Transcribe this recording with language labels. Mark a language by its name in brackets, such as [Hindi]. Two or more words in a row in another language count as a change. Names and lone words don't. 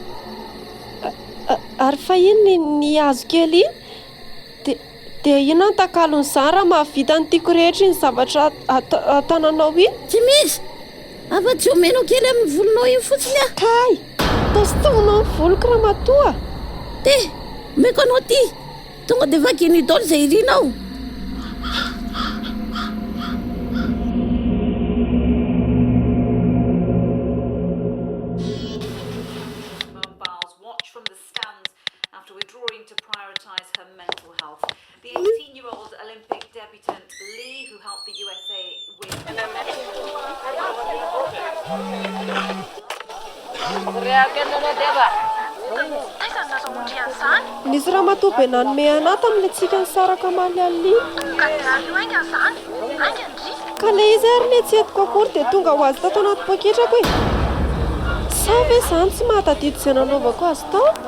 [Malagasy] Ary fa ino ny azo kely iny dia ino ny takalon'izany raha mahavita ny tiako rehetra ny zavatra atananao iny tsy misy afa-tsy omenao kely amin'ny volonao iny fotsiny a Kay Tostonao ny voloko raha matoa te omeko anao ty tonga dia vakiny daholo izay irinao [English] from the stands after withdrawing to prioritise her mental health. The 18-year-old Olympic debutant Lee, who helped the USA win [Malagasy] Nisy raha matoby nanome anà tamile tsika ny saraka maly alina. Ka le izy ary le tsy etiko akory dia tonga ho azy tato anaty poketrako e. Sa ve izany tsy mahatadidy izay nanaovako azy tao?